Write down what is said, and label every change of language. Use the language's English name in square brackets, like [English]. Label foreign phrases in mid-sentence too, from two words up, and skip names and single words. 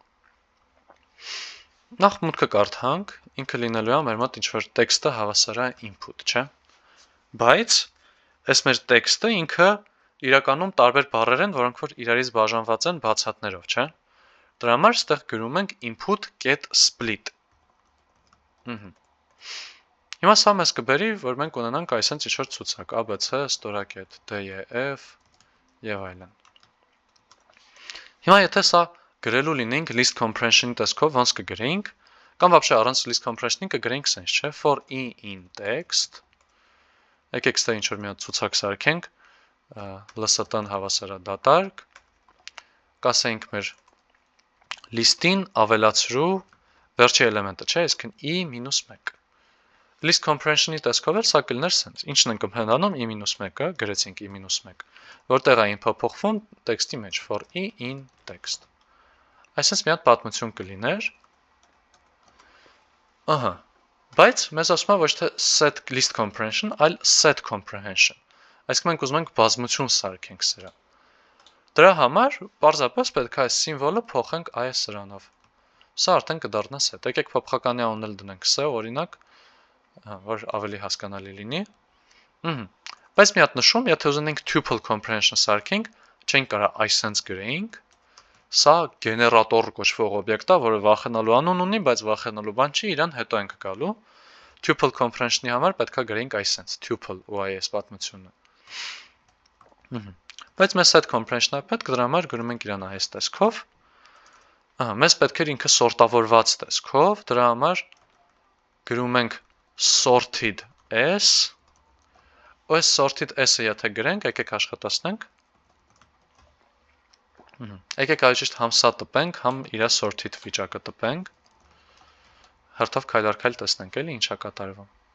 [Armenian] Նախ մուտքը կարդանք, ինքը լինելու է մեր մոտ ինչ-որ տեքստը հավասար է input, չէ՞։ Բայց այս մեր տեքստը ինքը իրականում տարբեր բառեր են, որոնք որ իրարից բաժանված են բացատներով, չէ՞։ Դրա համար ստեղ գրում ենք input.split։ Հիմա սա մեզ կբերի, որ մենք ունենանք այսենց ինչ-որ ցուցակ A, B, C, ստորակետ, D, E, F եւ այլն։ Հիմա եթե սա գրելու լինենք [English] list comprehension- [Armenian] ի տեսքով, ոնց կգրեինք, կամ вообще առանց [English] list comprehension- [Armenian] ի կգրեինք sense, չէ, [English] for I in text։ [Armenian] Եկեք ստա ինչ-որ մի հատ ցուցակ սարքենք, LST-ն հավասար է դատարկ, կասենք մեր list-ին ավելացրու վերջի էլեմենտը, չէ, այսինքն I-1։ [English] List comprehension- [Armenian] ի տեսքով էլ սա կլներ sense։ Ինչն ենք հնանում I-1-ը, գրեցինք I-1, որտեղ այն փոփոխվում տեքստի մեջ [English] for I in text։ [Armenian] Այսինքն մի հատ պատմություն կլիներ։ Ահա։ Բայց մեզ ասում է ոչ թե [English] set list comprehension, [Armenian] այլ [English] set comprehension։ [Armenian] Այսինքն մենք ուզում ենք բազմություն սարքենք սրա։ Դրա համար պարզապես պետք է այս սիմվոլը փոխենք այս սրանով։ Սա արդեն կդառնա set։ Եկեք փոփոխականի անունը դնենք S, օրինակ, որ ավելի հասկանալի լինի։ Բայց մի հատ նշում, եթե ուզենենք [English] tuple comprehension [Armenian] սարքենք, չենք կարող այսպես գրեինք։ Սա գեներատոր կոչվող օբյեկտ է, որը վախենալու անուն ունի, բայց վախենալու բան չի, իրան հետո ենք գալու։ [English] Tuple comprehension- [Armenian] ի համար պետք է գրեինք այսպես tuple ու այս պատմությունը։ Բայց մեզ [English] set comprehension- [Armenian] ը պետք, դրա համար գրում ենք իրան այս տեսքով։ Ահա, մեզ պետք է ինքը սորտավորված տեսքով, դրա համար գրում ենք [English] sorted s, [Armenian] ու այս [English] sorted s- [Armenian] ը եթե գրենք, եկեք աշխատացնենք, եկեք այժիշտ համ սա տպենք, համ իրա sorted վիճակը տպենք, հերթով քայլ առ քայլ տեսնենք էլի ինչա կատարվում։